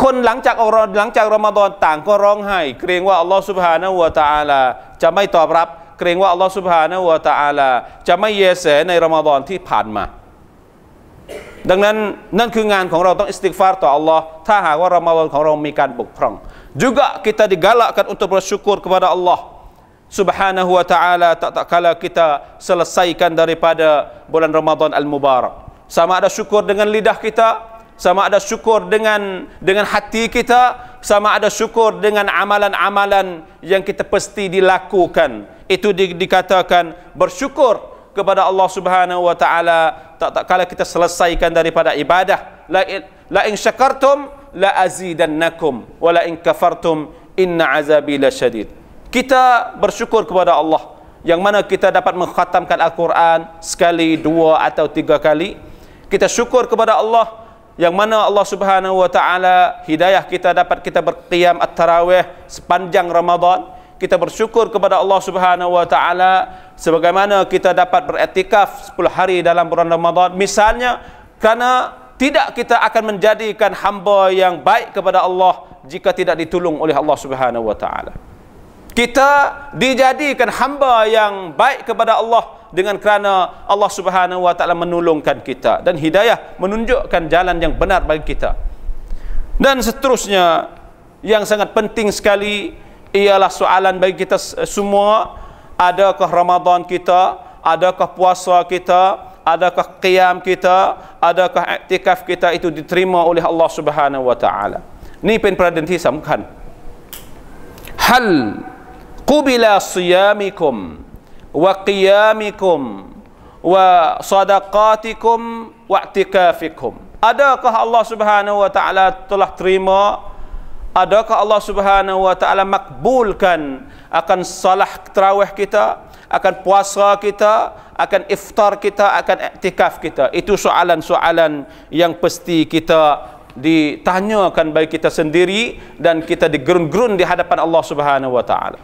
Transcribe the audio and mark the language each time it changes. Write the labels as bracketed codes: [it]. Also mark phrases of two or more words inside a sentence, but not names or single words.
[th] คนหลังจากรอมฎอนต่างก็ร้องไห้เกรงว่าอัลลอฮฺซุบฮานะฮูวะตะอาลาจะไม่ตอบรับเกรงว่าอัลลอฮฺซุบฮานะฮูวะตะอาลา จะไม่เยแสในรอมฎอนที่ผ่านมาดังนั้นนั่นคืองานของเราต้องอิสติฆฟารต่ออัลลอฮ์ถ้าหาก ว่ารอมฎอนของเรามีการบกพร่อง [ms] juga kita digalakkan untuk bersyukur kepada Allah Subhanahu wa taala tak kala kita selesaikan daripada bulan Ramadan al-Mubarak sama ada syukur dengan lidah kita sama ada syukur dengan hati kita sama ada syukur dengan amalan-amalan yang kita pasti dilakukan itu dikatakan bersyukur kepada Allah Subhanahu wa taala tak kala kita selesaikan daripada ibadah [ar] لئن شكرتم لأزيدنكم ولئن كفرتم إن عذابي لشديد. [ms] Kita bersyukur kepada Allah yang mana kita dapat mengkhatamkan Al-Quran sekali, 2 atau 3 kali. Kita syukur kepada Allah yang mana Allah Subhanahu wa taala hidayah kita dapat kita berqiyam at-tarawih sepanjang Ramadan. Kita bersyukur kepada Allah Subhanahu wa taala sebagaimana kita dapat beriktikaf 10 hari dalam bulan Ramadan misalnya karena tidak kita akan menjadikan hamba yang baik kepada Allah jika tidak ditolong oleh Allah Subhanahu wa taala. Kita dijadikan hamba yang baik kepada Allah dengan kerana Allah Subhanahu wa taala menolongkan kita dan hidayah menunjukkan jalan yang benar bagi kita. Dan seterusnya yang sangat penting sekali ialah soalan bagi kita semua, adakah Ramadan kita, adakah puasa kita, adakah qiyam kita, adakah iktikaf kita itu diterima oleh Allah Subhanahu wa taala. [ar] Ni [th] เป็นประเด็นที่สำคัญ [ar] هل قبل صيامكم وقيامكم وصدقاتكم واعتكافكم. [ms] Adakah Allah Subhanahu wa taala telah terima, adakah Allah Subhanahu wa taala makbulkan akan salah tarawih kita, akan puasa kita, akan iftar kita, akan iktikaf kita? Itu soalan-soalan yang pasti kita ditanyakan bagi kita sendiri dan kita digerun-gerun di hadapan Allah Subhanahu wa taala.